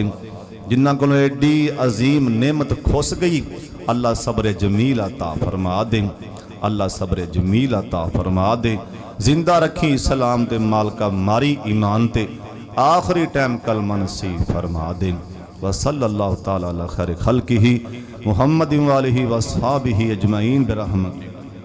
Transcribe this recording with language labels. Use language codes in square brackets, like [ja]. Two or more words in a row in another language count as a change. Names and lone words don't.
[pa] جنہاں کولوں اینی عظیم نعمت کھس گئی اللہ صبر جمیل عطا فرما دے. اللہ صبر جمیل عطا فرما دے. زندہ رکھیں اسلام تے مالکا ماریں ایمان تے آخری ٹائم کلمہ نصیب فرما دے. [ar] وصلى الله تعالى على خير خلقه محمد وآله وأصحابه أجمعين برحمتك.